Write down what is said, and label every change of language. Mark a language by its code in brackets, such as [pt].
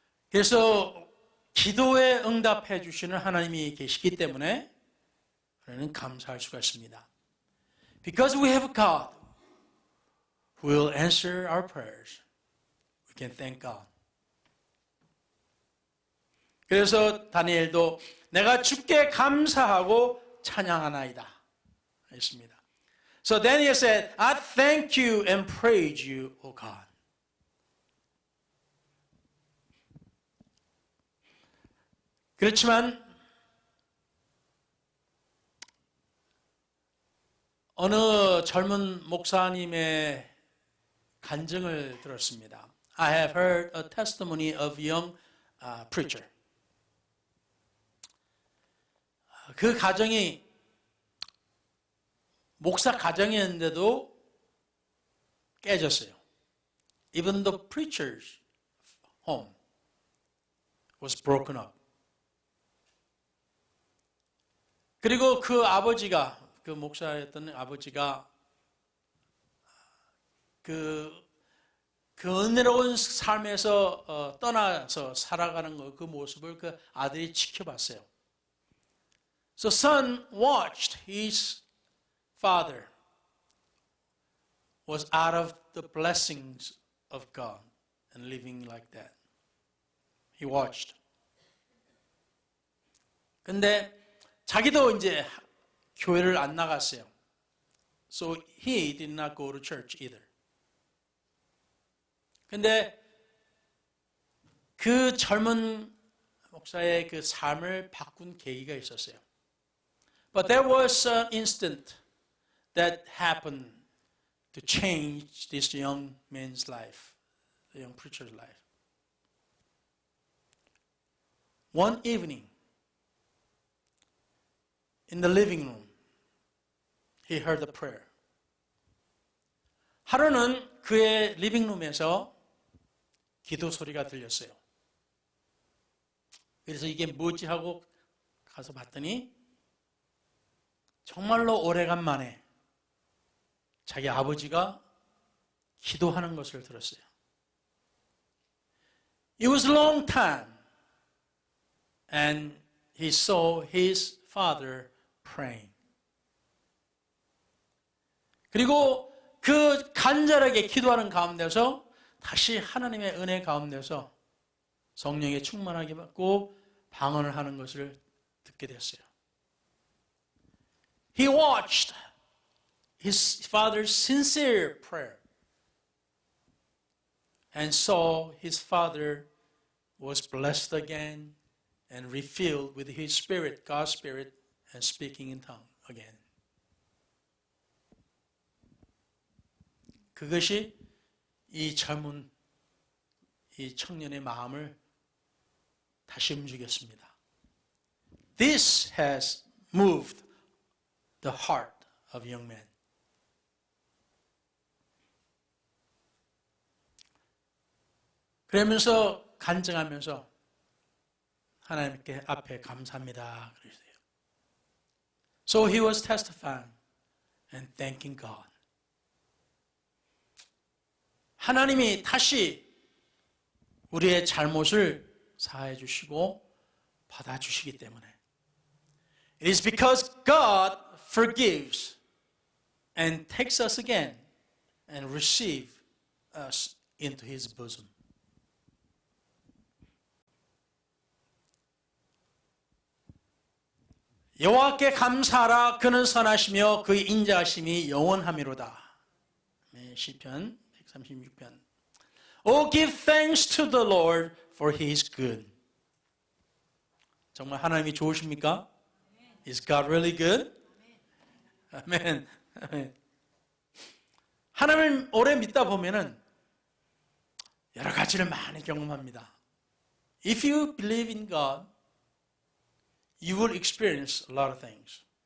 [ko] 그래서 기도에 응답해 주시는 하나님이 계시기 때문에 우리는 감사할 수가 있습니다. [en] Because we have God who will answer our prayers, we can thank God. [ko] 그래서 다니엘도 내가 주께 감사하고 찬양하나이다 했습니다. [en] So Daniel said, I thank you and praise you, O God. [ko] 그렇지만 어느 젊은 목사님의 간증을 들었습니다. [en] I have heard a testimony of a young preacher. [ko] 그 가정이 목사 가정이었는데도 깨졌어요. [en] Even the preacher's home was broken up. [ko] 그리고 그 아버지가, 그 목사였던 아버지가 그 은혜로운 삶에서 떠나서 살아가는 그 모습을 그 아들이 지켜봤어요. [en] So son watched his father was out of the blessings of God and living like that. He watched. [ko] 근데 자기도 이제 교회를 안 나갔어요. [en] So he did not go to church either. [ko] 근데 그 젊은 목사의 그 삶을 바꾼 계기가 있었어요. [en] But there was an instant that happened to change this young man's life, the young preacher's life. One evening, in the living room, he heard a prayer. [ko] 하루는 그의 리빙룸에서 기도 소리가 들렸어요. 그래서 이게 뭐지 하고 가서 봤더니 정말로 오래간만에 자기 아버지가 기도하는 것을 들었어요. [en] It was a long time, and he saw his father praying. [ko] 그리고 그 간절하게 기도하는 가운데서 다시 하나님의 은혜 가운데서 성령의 충만하게 받고 방언을 하는 것을 듣게 됐어요. [en] He watched his father's sincere prayer and saw his father was blessed again and refilled with his spirit, God's spirit, and speaking in tongue again. [ko] 그것이 이 젊은 이 청년의 마음을 다시 움직였습니다. [en] This has moved the heart of young men. [ko] 그러면서 간증하면서 하나님께 앞에 감사합니다 그러세요. [en] So he was testifying and thanking God. [ko] 하나님이 다시 우리의 잘못을 사해 주시고 받아 주시기 때문에 [en] It is because God forgives and takes us again and receives us into His bosom. [ko] 여호와께 감사하라 그는 선하시며 그의 인자하심이 영원하미로다. 시편 136편. [en] Oh, give thanks to the Lord for He is good. [ko] 정말 하나님이 좋으십니까? [en] Is God really good? [ko] 아멘. 아멘. 하나님을 오래 믿다 보면은 여러 가지를 많이 경험합니다. [en] If you believe in God, you will experience a lot of things.